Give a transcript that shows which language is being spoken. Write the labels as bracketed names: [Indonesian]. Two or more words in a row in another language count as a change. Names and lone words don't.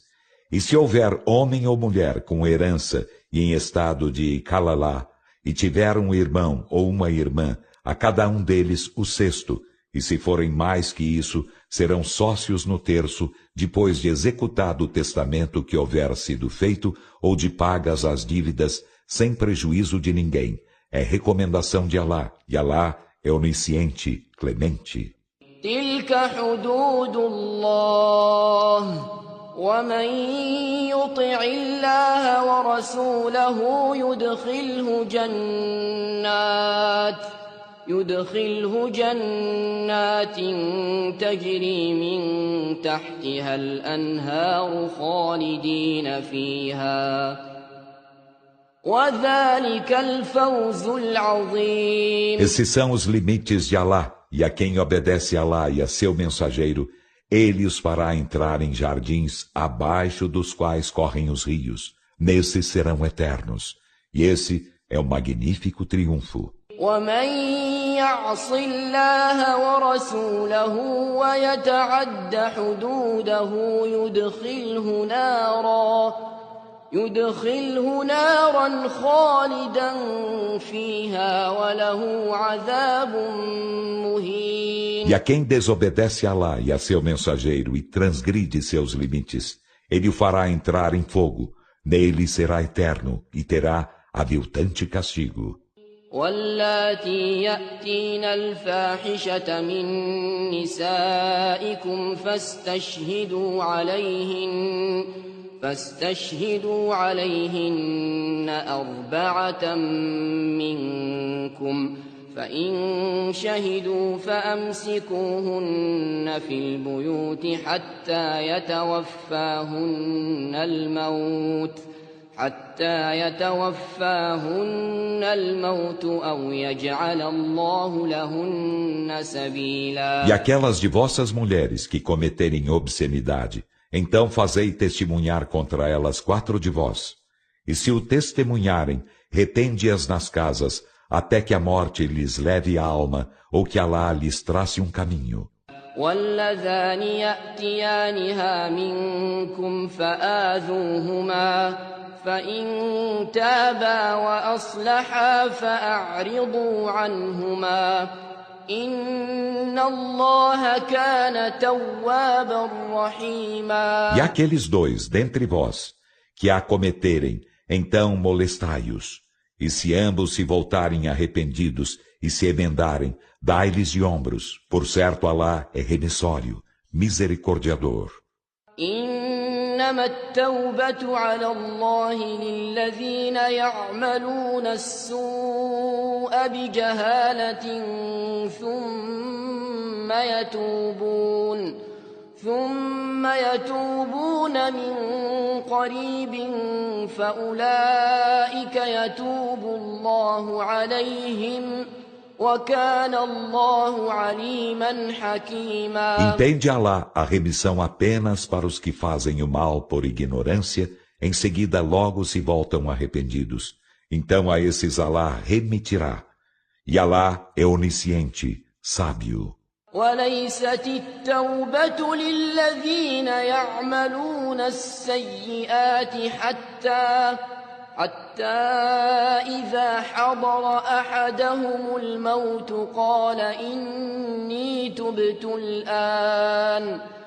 [Portuguese] E se houver homem ou mulher com herança e em estado de calalá, e tiver um irmão ou uma irmã, a cada um deles o sexto, e se forem mais que isso, serão sócios no terço, depois de executado o testamento que houver sido feito, ou de pagas as dívidas, sem prejuízo de ninguém. É recomendação de Alá, e Alá é onisciente, clemente. [Arabic] تلك حدود الله ومن يطع الله ورسوله يدخله جنات تجري من تحتها الأنهار خالدين فيها وذلك الفوز العظيم. [Portuguese] Esses são os limites de Alá, e a quem obedece a Alá e a seu mensageiro, ele os fará entrar em jardins abaixo dos quais correm os rios. Nesses serão eternos. E esse é o magnífico triunfo. [Arabic] ومن يعص الله ورسوله ويتعد حدوده يدخله نارا خالدا فيها وله عذاب مهين. [Portuguese] E a quem desobedece a Alá e a seu mensageiro e transgride seus limites, ele o fará entrar em fogo. Nele será eterno e terá aviltante castigo. [Arabic] واللاتي يأتين الفاحشة من نسائكم فاستشهدوا عليهن 4 منكم فإن شهدوا فأمسكوهن في البيوت حتى يتوفاهن الموت أو يجعل الله لهن سبيلا. [Portuguese] E aquelas de vossas mulheres que cometerem obscenidade, então fazei testemunhar contra elas 4 de vós. E se o testemunharem, retende-as nas casas, até que a morte lhes leve a alma, ou que Alá lhes trace um caminho. [Arabic] واللذان يأتيانها منكم فآذوهما فإن تابا وأصلحا فأعرضوا عنهما إن الله كان توابا رحيما. [Portuguese] E aqueles 2 dentre vós, que a cometerem, então molestai-os. E se ambos se voltarem arrependidos e se emendarem, dai-lhes de ombros. Por certo, Alá é remissório, misericordiador. [Arabic] إنما التوبة على الله للذين يعملون السوء بجهالة ثم يتوبون من قريب فأولئك يتوب الله عليهم وكان الله عليما حكيما. [Portuguese] Entende Alá a remissão apenas para os que fazem o mal por ignorância, em seguida logo se voltam arrependidos. Então a esses Alá remitirá. E Alá é onisciente, sábio. [Arabic] وليست التوبة للذين يعملون السيئات حتى إذا حضر أحدهم الموت قال إني تبت الآن